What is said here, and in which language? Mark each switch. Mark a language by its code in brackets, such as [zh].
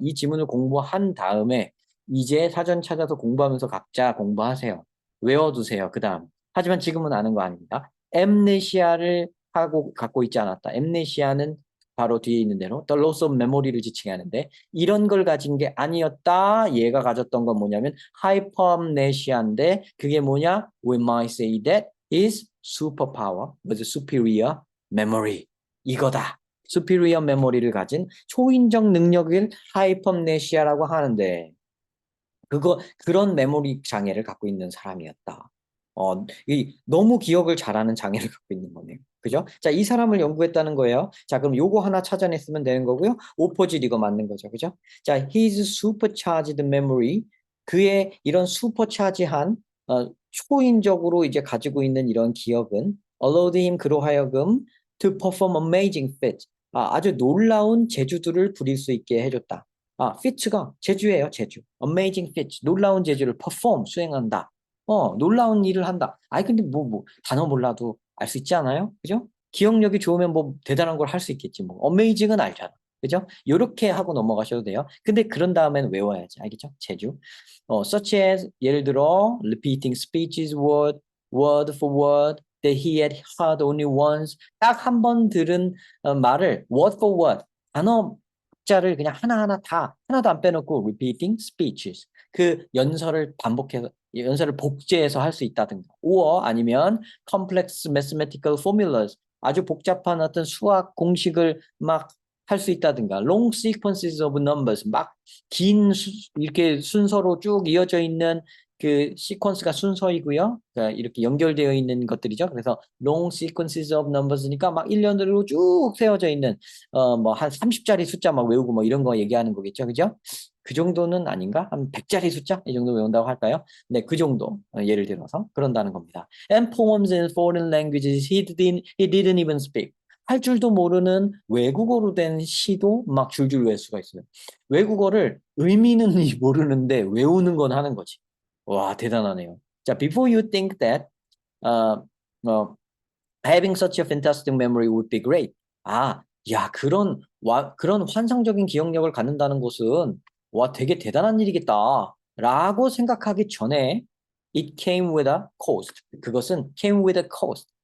[ko] 이 지문을 공부한 다음에 이제 사전 찾아서 공부하면서 각자 공부하세요. 외워두세요. 그 다음. 하지만 지금은 아는 거 아닙니다. 엠네시아를 갖고 있지 않았다. 엠네시아는 바로 뒤에 있는 대로 [en] the loss of memory [ko] 를 지칭하는데 이런 걸 가진 게 아니었다. 얘가 가졌던 건 뭐냐면 hypermnesia인데 그게 뭐냐? [en] We might say that is superpower with superior memory. [ko] 이거다. [en] superior memory [ko] 를 가진 초인적 능력을 hypermnesia라고 하는데 그런 메모리 장애를 갖고 있는 사람이었다. 너무 기억을 잘하는 장애를 갖고 있는 거네요. 그죠? 자, 이 사람을 연구했다는 거예요. 자, 그럼 요거 하나 찾아냈으면 되는 거고요. 오포짓 이거 맞는 거죠. 그죠? [en] 자, his supercharged memory. [ko] 그의 이런 슈퍼차지한 초인적으로 이제 가지고 있는 이런 기억은 [en] allowed him [ko] 그로 하여금 [en] to perform amazing feats. [ko] 아주 놀라운 재주들을 부릴 수 있게 해줬다. feats가 재주예요, 재주. [en] amazing feats. [ko] 놀라운 재주를 perform 수행한다. 놀라운 일을 한다. 아니, 근데 단어 몰라도 알 수 있지 않아요? 그죠? 기억력이 좋으면 뭐 대단한 걸 할 수 있겠지. 뭐, 어메이징은 알잖아. 그죠? 요렇게 하고 넘어가셔도 돼요. 근데 그런 다음에는 외워야지. 알겠죠? 제주. [en] such as, [ko] 예를 들어, [en] repeating speeches word for word that he had heard only once. [ko] 딱 한 번 들은 말을 [en] word for word, [ko] 단어자를 그냥 하나하나 다, 하나도 안 빼놓고 [en] repeating speeches. [ko] 그 연설을 반복해서 연설을 복제해서 할 수 있다든가, or 아니면 [en] complex mathematical formulas, [ko] 아주 복잡한 어떤 수학 공식을 막 할 수 있다든가, [en] long sequences of numbers, [ko] 막 긴 이렇게 순서로 쭉 이어져 있는 그 시퀀스가 순서이고요. 그러니까 이렇게 연결되어 있는 것들이죠. 그래서 [en] long sequences of numbers [ko] 니까 막 일련으로 쭉 세워져 있는 뭐 한 30짜리 숫자 막 외우고 뭐 이런 거 얘기하는 거겠죠. 그죠? 그 정도는 아닌가? 한 100짜리 숫자? 이 정도 외운다고 할까요? 네, 그 정도. 예를 들어서 그런다는 겁니다. [en] And poems in foreign languages he didn't even speak. [ko] 할 줄도 모르는 외국어로 된 시도 막 줄줄 외울 수가 있어요. 외국어를 의미는 모르는데 외우는 건 하는 거지. 와, 대단하네요. [en] 자, before you think that uh, uh, having such a fantastic memory would be great. [ko] 야, 그런 환상적인 기억력을 갖는다는 것은 와, 되게 대단한 일이겠다. 라고 생각하기 전에 [en] it came with a cost. [ko] 그것은 [en] came with a cost.